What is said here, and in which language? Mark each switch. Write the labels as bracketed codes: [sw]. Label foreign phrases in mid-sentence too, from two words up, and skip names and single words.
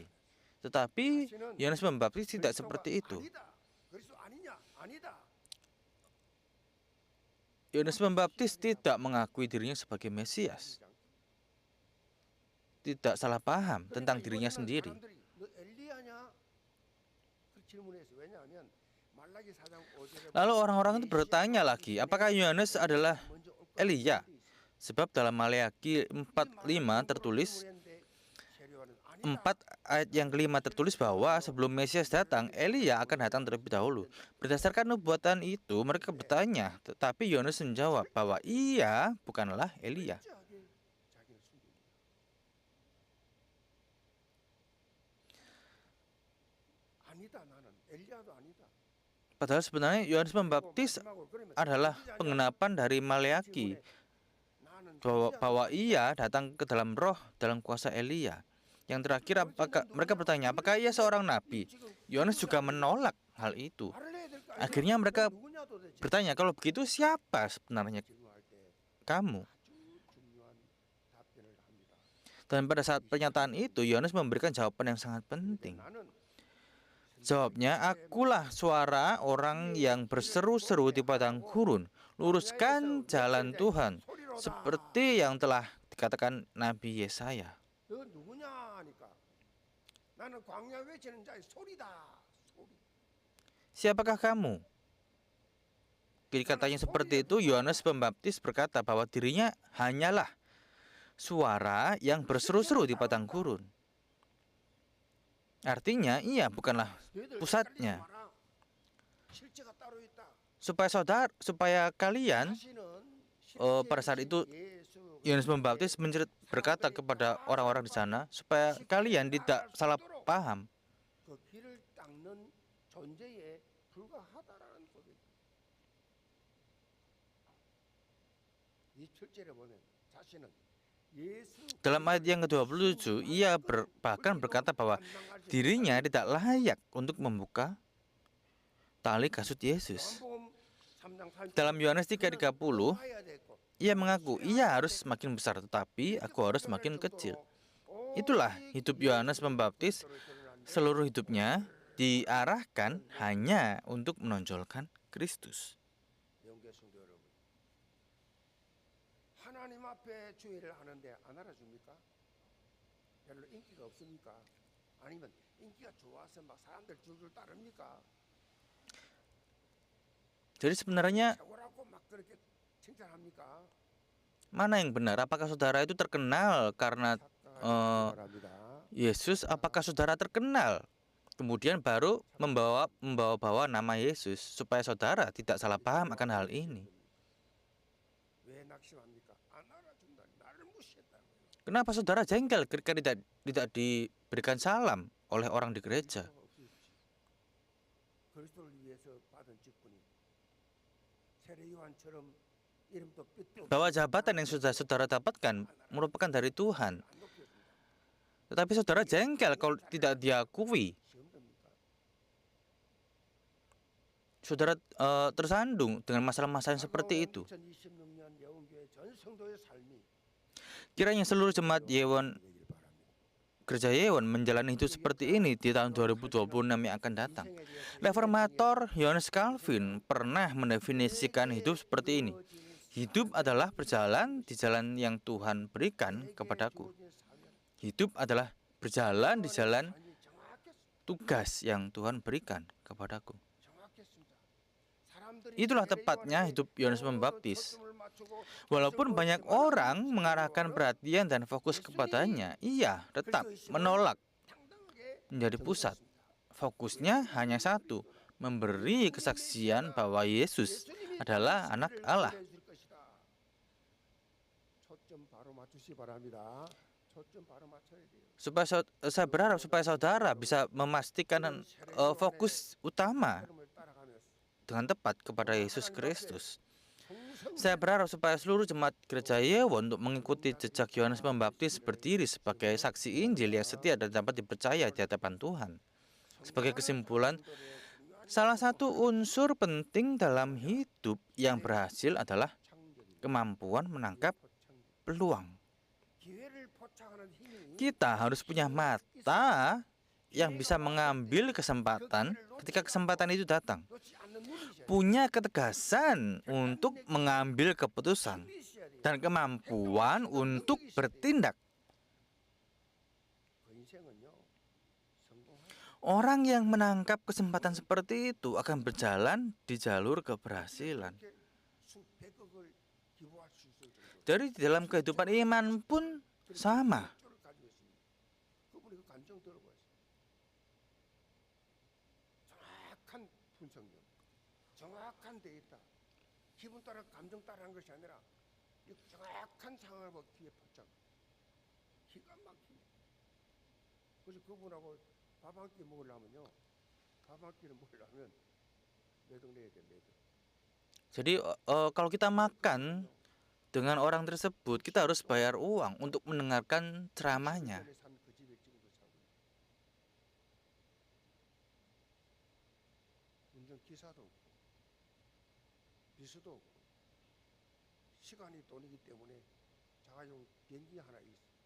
[id] Tetapi Yohanes Pembaptis tidak seperti itu. Yohanes Pembaptis tidak mengakui dirinya sebagai Mesias, tidak salah paham tentang dirinya sendiri. [ko] 질문해서 왜냐하면 말라기 4장 5절에 [id] Lalu orang-orang itu bertanya lagi, apakah Yohanes adalah [ko] 먼저 올 것이라고 [id] Elia? [ko] 돼 있어요. [id] Sebab dalam Maleakhi 4:5 tertulis, 4 ayat yang kelima tertulis bahwa sebelum Mesias datang, Elia akan datang terlebih dahulu. Berdasarkan nubuatan itu, mereka bertanya, tetapi Yohanes menjawab bahwa ia bukanlah Elia. [ko] 철저하게 자기를 숨깁니다. 아니다 나는 엘리야도 아니다. [id] Padahal sebenarnya Yohanes Pembaptis adalah pengenapan dari Maleakhi bahwa ia datang ke dalam roh dalam kuasa Elia. Yang terakhir, mereka bertanya, apakah ia seorang nabi? Yohanes juga menolak hal itu. Akhirnya mereka bertanya, kalau begitu siapa sebenarnya kamu? Dan pada saat pernyataan itu, Yohanes memberikan jawaban yang sangat penting. Jawabnya, akulah suara orang yang berseru-seru di padang gurun, luruskan jalan Tuhan, seperti yang telah dikatakan Nabi Yesaya. [ko] 너 누구냐 하니까 나는 광야 외치는 자의 소리다. 소리. [id] Siapakah kamu? Katanya seperti itu, Yohanes Pembaptis berkata bahwa dirinya hanyalah suara yang berseru-seru di padang gurun. Artinya, ia bukanlah pusatnya. [ko] 실제가 따로 있다. [id] Supaya kalian pada saat itu Yohanes Pembaptis berkata kepada orang-orang di sana supaya kalian tidak salah paham. [ko] 그 길을 닦는 존재에 불과하다라는 고백. 이 철제를 보면 자신은 예수 [id] Dalam ayat yang ke-27, ia bahkan berkata bahwa dirinya tidak layak untuk membuka tali kasut Yesus. Dalam Yohanes 3:30, ia mengaku, ia harus semakin besar tetapi aku harus semakin kecil. Itulah hidup Yohanes Pembaptis. Seluruh hidupnya diarahkan hanya untuk menonjolkan Kristus. [ko] 영계 성도 여러분, 하나님 앞에 주의를 하는데 안 알아줍니까? 별로 인기가 없습니까? 아니면 인기가 좋아서 막 사람들 줄줄 따릅니까? [id] Jadi sebenarnya [ko] 최고라고 막 그렇게 칭찬합니까? [id] mana yang benar? Apakah saudara itu terkenal karena [ko] 바랍니다. [id] Yesus? Apakah saudara terkenal kemudian baru membawa nama Yesus? Supaya saudara tidak salah paham akan hal ini. [ko] 왜 낙심합니까? 안 알아준다. 나를 무시했다고요. [id] Kenapa saudara jengkel ketika tidak diberikan salam oleh orang di gereja? [ko] 그리스도를 위해서 받은 직분이 세례 요한처럼 이름도 뜻도 [id] Bahwa jabatan yang sudah saudara dapatkan merupakan dari Tuhan. [ko] 안 높여준다. [id] Tetapi saudara jengkel kalau tidak diakui. [ko] 시험됩니까? [id] Saudara tersandung dengan masalah-masalah yang seperti itu. [ko] 2026년 예원교회 전 성도의 삶이 [id] Kiranya seluruh jemaat Yewon [ko] 되길 바랍니다. [id] Gereja Yewon menjalani hidup seperti ini di tahun 2026 yang akan datang. Reformator Johannes Calvin pernah mendefinisikan hidup seperti ini. Hidup adalah berjalan di jalan yang Tuhan berikan kepadaku. Hidup adalah berjalan di jalan tugas yang Tuhan berikan kepadaku. Itulah tepatnya hidup Yohanes Pembaptis. Walaupun banyak orang mengarahkan perhatian dan fokus kepadanya, ia tetap menolak menjadi pusat. Fokusnya hanya satu, memberi kesaksian bahwa Yesus adalah anak Allah. [ko] 초점 바로 맞추시 바랍니다. 초점 바로 맞춰야 돼요. [id] Saya berharap supaya saudara bisa memastikan fokus utama [ko] 흐름을 따라가면서 [id] dengan tepat kepada Yesus Kristus. Saya berharap supaya seluruh jemaat gereja Yewon untuk mengikuti jejak Yohanes Pembaptis berdiri sebagai saksi Injil yang setia dan dapat dipercaya di hadapan Tuhan. Sebagai kesimpulan, salah satu unsur penting dalam hidup yang berhasil adalah kemampuan menangkap peluang. [ko] 기회를 포착하는 힘이 [id] Kita harus punya mata yang bisa mengambil kesempatan ketika kesempatan itu datang. [ko] 놓지 않는 눈이셔야 돼요. [id] Punya ketegasan untuk mengambil keputusan [ko] 눈이 있어야 돼요. [id] dan kemampuan untuk bertindak. [ko] 그 인생은요 성공할 [id] Orang yang menangkap kesempatan seperti itu akan berjalan di jalur keberhasilan. [ko] 이렇게 수백억을 기부할 수 있을 정도로 [id] Jadi di dalam kehidupan iman pun sama. [ko] 를 가지고 있습니다. 그분이 그 감정 들어보세요. 정확한 분석력, 정확한 데이터, 기분 따라 감정 따라하는 것이 아니라 이 정확한 상황을 보고 뒤에 포착. 기가 막히네. 그래서 그분하고 밥 한 끼 먹으려면요, 밥 한 끼를 먹으려면 매동 내야 돼, 매동. [id] Jadi kalau kita makan dengan orang tersebut, kita harus bayar uang untuk mendengarkan ceramahnya. [ko] 전에 산 그 집에 지금도 살고 있어요. 운전 기사도 없고 비수도 없고 시간이 돈이기 때문에 자가용 비행기 하나 있어.